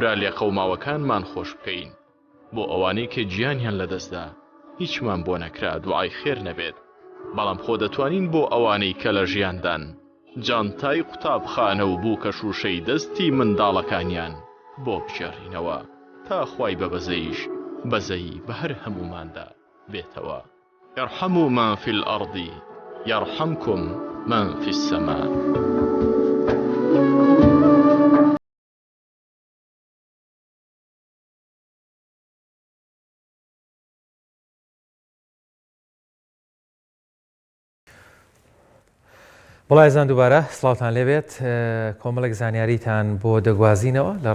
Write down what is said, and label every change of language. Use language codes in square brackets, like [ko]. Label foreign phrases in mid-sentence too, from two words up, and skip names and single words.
[ckb] برا لێ قەوماوەکانمان خۆش بکەین بۆ ئەوانەی کە گیانیان لەدەستدا هیچمان بۆ نەکرا دوعای خێر نەبێت بەڵام خۆ دەتوانین بۆ ئەوانەی کە لە ژیاندان جانتای قوتابخانە و بوو کە شوشەی دەستی منداڵەکانیان بۆ بژێڕینەوە تا خوای بەبەزەیش بەزەی بە هەر هەموماندا بێتەوە. [ar] ارحموا من في الأرض يرحمكم من في السماء. [ckb] وڵای زان دووبارە سڵاوتان لێبێت کۆمەڵێک زانیاریتان بۆ دەگوازینەوە لە